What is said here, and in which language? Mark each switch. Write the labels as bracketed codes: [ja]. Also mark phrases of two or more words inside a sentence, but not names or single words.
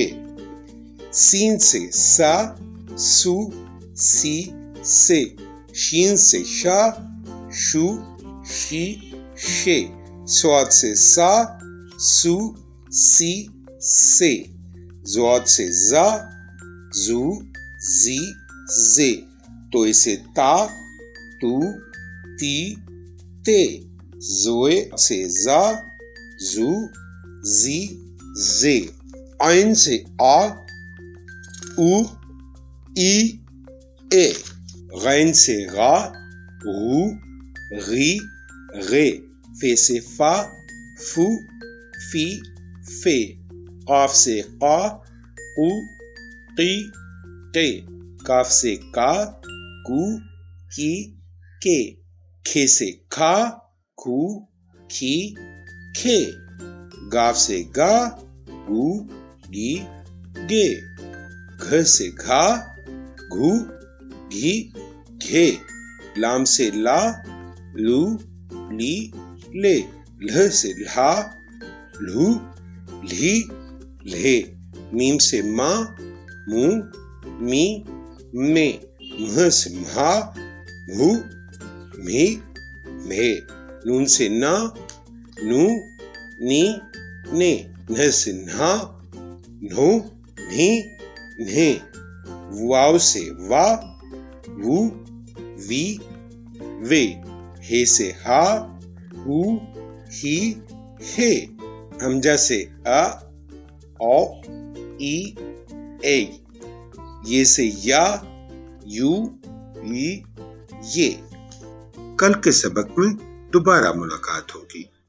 [hi] सीन से सा, सू, सी, से। शीन से शा, शू, शी, शे। स्वाद से सा, सू, सी, से। ज़्वाद से जा, जू, जी, जे। तोय से ता, तू, ती, ते। ज़ोए से जा, जू, जी, जे। आइन से आ, ऊ, ई, ए। गैन से गा, गू, गी, गे। फे से फा, फू, फी, फे। काफ से का, कू, की, के। काफ से का, कू, की, के। खे से खा, खू, खी, खे। गाफ से गा, गू, गी, गे। घ से घा, घू, घी, घे। लाम से ला, लू, ली, ले। लह से ल्हा, लू, ली, ले। मीम से मा, मू, मी, मे। मह से महा, मू, मी, मे। नून से ना, नू, नी, ने। न से ना, नो, नी, ने। वाव से वा, वू, वी, वे। हे से हा, हू, ही, हे। हमजा से अ, औ, ई, ए। ये से या, यू, ई, ये। कल के सबक में दोबारा मुलाकात होगी।